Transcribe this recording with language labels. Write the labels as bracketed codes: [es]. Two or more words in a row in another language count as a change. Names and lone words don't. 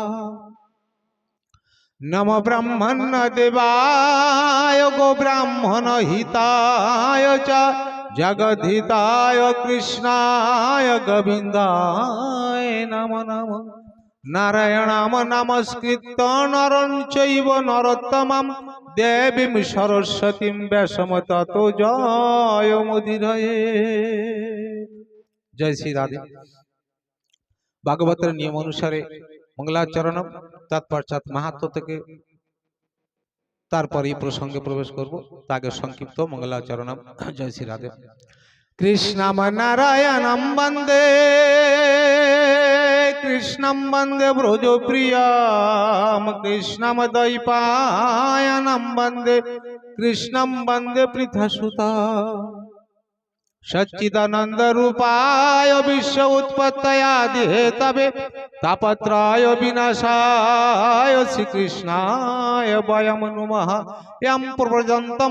[sa] नमो ब्रह्मण्य देवाय गो ब्राह्मण हिताय च जगद्धिताय कृष्णाय गोविन्दाय नमो नमः नारायणं नमस्कृत्य नरं चैव नरोत्तमं देवीं सरस्वतीं व्यासं ततो जयमुदीरये। [bn] জয় শ্রী রাধে। ভাগবতের নিয়ম অনুসারে মঙ্গলাচরণম তৎপশ্চাৎ মাহাত্ম্য থেকে তারপর এই প্রসঙ্গে প্রবেশ করব। তাকে সংক্ষিপ্ত মঙ্গলাচরণম। জয় শ্রী রাধে। [sa] कृष्णं नारायणं वन्दे कृष्णं वन्दे ब्रजप्रियं कृष्णं द्वैपायनं वन्दे कृष्णं वन्दे पृथ्वीसुतं सच्चिदानंद रूपाय विश्व उत्पत्तये तापत्रय विनाशाय श्रीकृष्णाय वयं नुमः यं प्रव्रजन्तं